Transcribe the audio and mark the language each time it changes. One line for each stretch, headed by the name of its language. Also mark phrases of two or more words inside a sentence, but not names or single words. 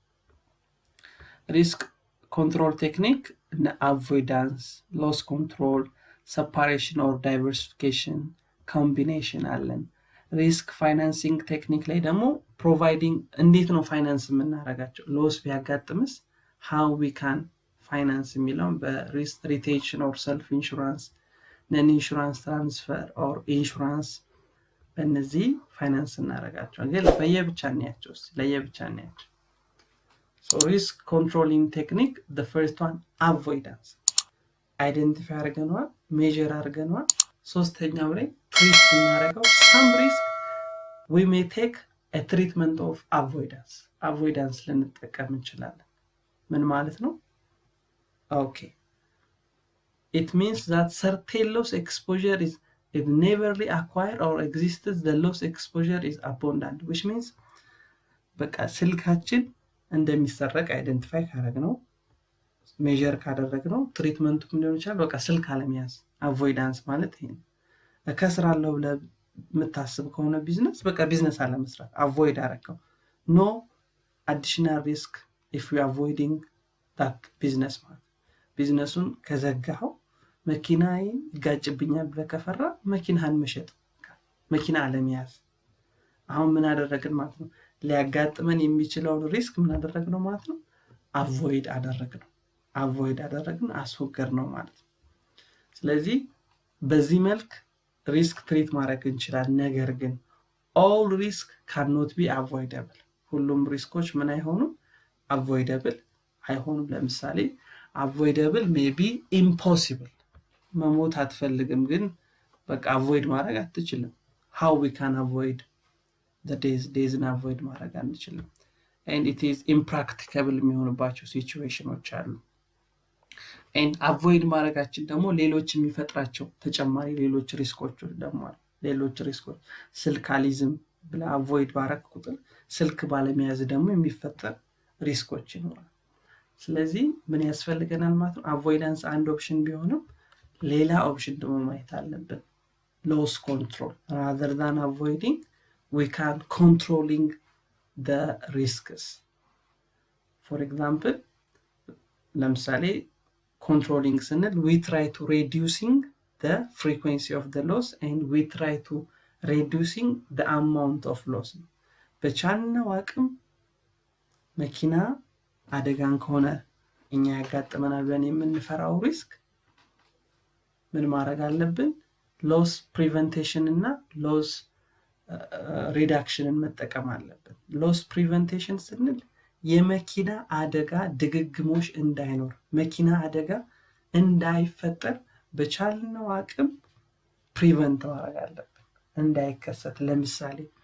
English: risk control technique
Amharic: እና አቮይዳንስ፣ ሎስ ኮንትሮል፣
English: separation or diversification combination
Amharic: አለን።
English: risk financing technique
Amharic: ላይ ደግሞ ፕሮቫይዲንግ እንዴት ነው ፋይናንስ የምናደርጋቸው፣ ሎስ ቢያጋጥምስ
English: how we can finance
Amharic: የሚለውን በሪስክ ሪቴንሽን
English: or self insurance፣ non insurance transfer or insurance
Amharic: በእነዚህ ፋይናንስ እናደርጋቸው። ግን ለየብቻ እናያቸው።
English: so risk controlling technique the first one avoidance
Amharic: አይደንቲፋይ አድርገናል፣ ሜዠር አድርገናል። ሶስተኛው ላይ ትሪት እናደርገው
English: some risk we may take a treatment of avoidance
Amharic: ልንጠቀም እንችላለን። ምን ማለት ነው?
English: okay it means that certain loss exposure is neverly acquired or exists the loss exposure is abundant which means
Amharic: በቃ ስልካችን እንደሚሰረቅ አይደንቲፋይ ካደረግነው ሜዠር ካደረግነው ትሪትመንቱ ምን ሊሆን ይችላል? በቃ ስልክ አለመያዝ። አቮይዳንስ ማለት ይሄ ነው። ከስራለሁ ብለህ የምታስብ ከሆነ ቢዝነስ በቃ ቢዝነስ አለመስራት አቮይድ አደረገው።
English: no additional risk if you avoiding that business
Amharic: ማለት ቢዝነሱን ከዘጋው መኪናዬ ይጋጭብኛል ብለህ ከፈራ መኪናህን መሸጥ መኪና አለመያዝ አሁን ምን አደረግን ማለት ነው ሊያጋጥመን የሚችለውን ሪስክ ምን አደረግነው ማለት ነው አቮይድ አደረግን አስወገድነው ማለት ነው ስለዚህ በዚህ መልክ ሪስክ ትሪት ማድረግ እንችላለን ነገር ግን
English: all risk cannot be avoidable
Amharic: ሁሉም ሪስኮች ምን አይሆኑም avoidable አይሆኑም ለምሳሌ
English: avoidable may be impossible
Amharic: መሞት አትፈልግም ግን በቃ avoid ማድረግ አትችልም
English: how we can avoid the days
Amharic: avoid ማድረግ አንችልም
English: and it is impracticable
Amharic: የሚሆንባቸው ሲቹዌሽኖች አሉ
English: and avoid
Amharic: ማድረጋችን ደግሞ ሌሎች የሚፈጥራቸው ተጨማሪ ሌሎች ሪስኮች ደግሞ አሉ ሌሎች ሪስኮች ስልካሊዝም ብለ avoid ባረክ ቁጥር ስልክ ባለመያዝ ደግሞ የሚፈጠር ሪስኮች ይኖራል ስለዚህ ምን ያስፈልገናል ማለት ነው avoidance አንድ ኦፕሽን ቢሆንም ሌላ ኦፕሽን ደግሞ ማየት አለብን
English: loss control rather than avoiding we can controlling the risks for example ለምሳሌ controlling ስንል we try to reducing the frequency of the loss and we try to reducing the amount
Amharic: of loss በቻልነው አቅም መኪና አደጋን ከሆነ እኛ ያጋጥመናል ብለን የምንፈራው ሪስክ ምን ማድረግ አለብን
English: loss prevention
Amharic: እና
English: loss reduction
Amharic: መጠቀም አለብን
English: loss prevention
Amharic: ስንል የመኪና አደጋ ድግግሞሽ እንዳይኖር መኪና አደጋ እንዳይፈጠር በቻልነው አቅም ፕሪቨንት ማድረግ አለብን እንዳይከሰት ለምሳሌ